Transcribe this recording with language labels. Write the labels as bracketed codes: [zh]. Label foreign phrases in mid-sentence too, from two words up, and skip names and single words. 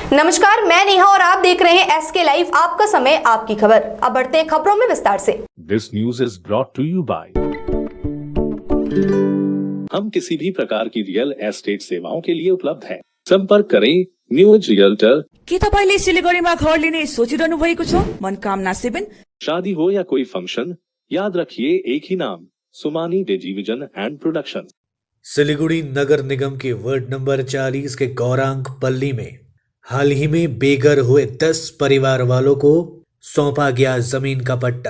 [hi] नमस्कार, मैं नेहा और आप देख रहे हैं SK लाइव। आपका समय, आपकी खबर। अब बढ़ते हैं खबरों में विस्तार से। [en] this news is brought to you by. [hi] हम किसी भी प्रकार की [en] real estate [hi] सेवाओं के लिए उपलब्ध हैं। संपर्क करें न्यूज रियल्टर। [ne] के तपाईले सिलिगुडीमा घर लिने सोचिरहनु भएको छ? मनोकामना 7। [hi] शादी हो या कोई फंक्शन, याद रखिए एक ही नाम, सुमानी डिजीविजन एंड प्रोडक्शन। सिलीगुड़ी नगर निगम के वार्ड नंबर 40 के गौरांग पल्ली में हाल ही में बेघर हुए 10 परिवार वालों को सौंपा गया जमीन का पट्टा।